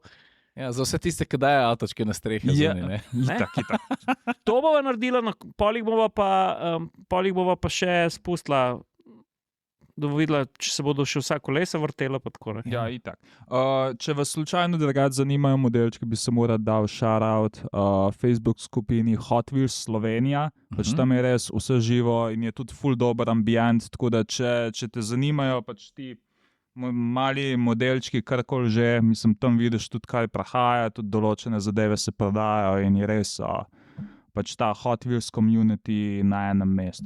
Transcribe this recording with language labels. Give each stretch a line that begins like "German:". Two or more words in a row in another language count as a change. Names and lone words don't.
Slovenian: Ja, za vse tiste, ki dajo avtočke na strehe zunaj, ne? Itak. To bova naredila, polih bova pa še spustila, da bo videla, če se bodo še vsa kolesa vrtela, pa tako, ne? Ja, itak. Če vas slučajno drugače zanimajo modelčki, bi se moral dal shout-out Facebook skupini Hot Wheels Slovenija, pač tam je res vse živo in je tudi ful dober ambient, tako da če te zanimajo, pač ti mali modelčki, karkoli že, mislim, tam vidiš tudi kaj prahaja, tudi določene zadeve se prodajajo in je res pač ta Hot Wheels community na enem mestu.